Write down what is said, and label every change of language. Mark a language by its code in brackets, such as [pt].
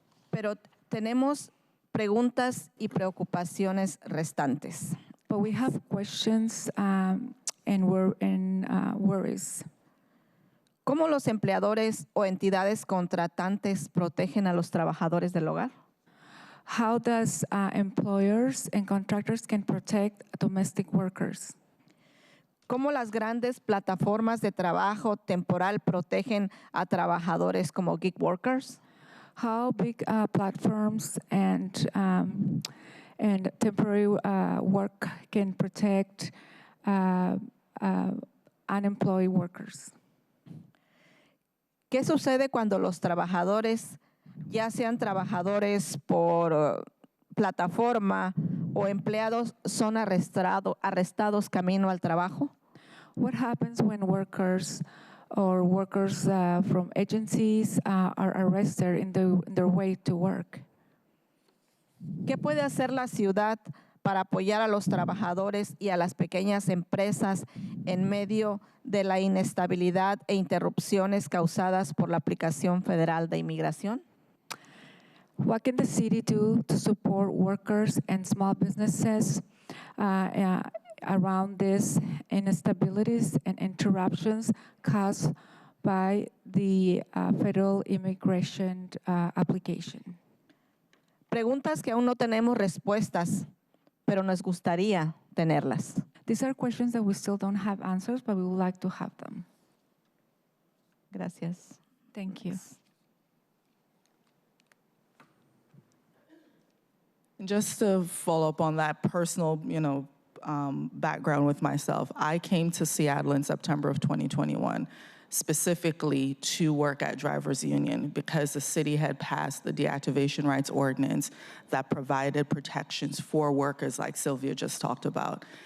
[es] Pero tenemos preguntas y preocupaciones restantes. [en] But we have questions and worries. [es] ¿Cómo los empleadores o entidades contratantes protegen a los trabajadores del hogar? [en] How does employers and contractors can protect domestic workers? [es] ¿Cómo las grandes plataformas de trabajo temporal protegen a trabajadores como gig workers? [en] How big platforms and temporary work can protect unemployed workers? [es] ¿Qué sucede cuando los trabajadores, ya sean trabajadores por plataforma o empleados, son arrestados camino al trabajo? [en] What happens when workers or workers from agencies are arrested in their way to work? [es] ¿Qué puede hacer la ciudad para apoyar a los trabajadores y a las pequeñas empresas en medio de la inestabilidad e interrupciones causadas por la aplicación federal de inmigración? [en] What can the city do to support workers and small businesses around these instabilities and interruptions caused by the federal immigration application? [es] Preguntas que aún no tenemos respuestas, pero nos gustaría tenerlas. [en] These are questions that we still don't have answers, but we would like to have them. [es] Gracias. [en] Thank you. Just to follow up on that personal, background with myself, I came to Seattle in September of 2021, specifically to work at Drivers Union because the city had passed the deactivation rights ordinance that provided protections for workers like Sylvia just talked about.